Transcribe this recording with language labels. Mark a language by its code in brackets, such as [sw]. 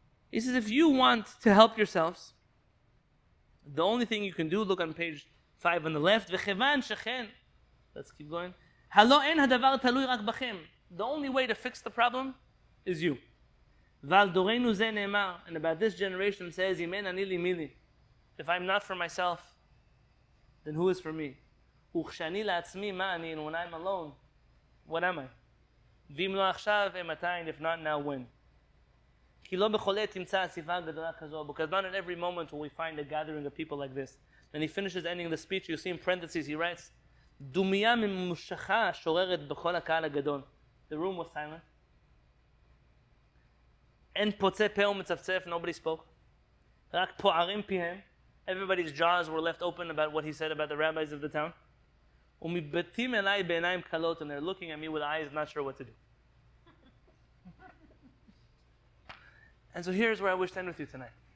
[en] He says, if you want to help yourselves, The only thing you can do, look on page 5 on the left, [he] וכיוון שכן, [en] let's keep going, [he] הלא אין הדבר תלוי רק בכם. [en] The only way to fix the problem is you. [he] ועל דורנו זה נאמר, [en] and about this generation says, [he] אם אין אני לי מי לי. [en] If I'm not for myself, then who is for me? [he] וכשאני לעצמי מה אני, [en] and when I'm alone, what am I? [he] ואם לא עכשיו, אימתי, [en] if not now, when? [he] כי לא בכל עת תמצא אספה גדולה כזו, [en] because not at every moment will we find a gathering of people like this. And he finishes ending the speech, you see in parentheses, he writes, [he] דומיה ממושכה שוררת בכל הקהל הגדול. [en] The room was silent. [he] אין פוצה פה ומצפצף, [en] nobody spoke. [he] רק פוערים פיהם. [en] Everybody's jaws were left open about what he said about the rabbis of the town. [he] ומבטים אליי בעיניים כלות, [en] and they're looking at me with eyes not sure what to do. And so here's where I wish to end with you tonight.